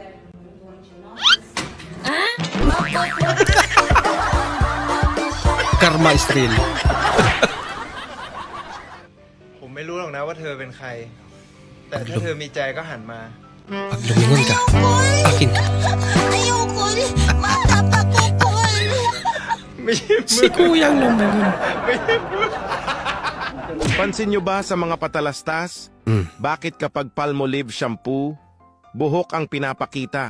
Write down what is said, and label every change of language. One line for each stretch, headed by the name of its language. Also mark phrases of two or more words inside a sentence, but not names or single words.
English: Karma karma is real.
Thai: ผมไม่รู้หรอกนะว่าเธอเป็นใคร แต่ถ้าเธอมีใจก็หันมา
Filipino: Pag lumingon ka, akin ka. Si Kuyang lumingon. Pansin nyo ba sa mga patalastas? Bakit kapag Palmolive shampoo, buhok ang pinapakita?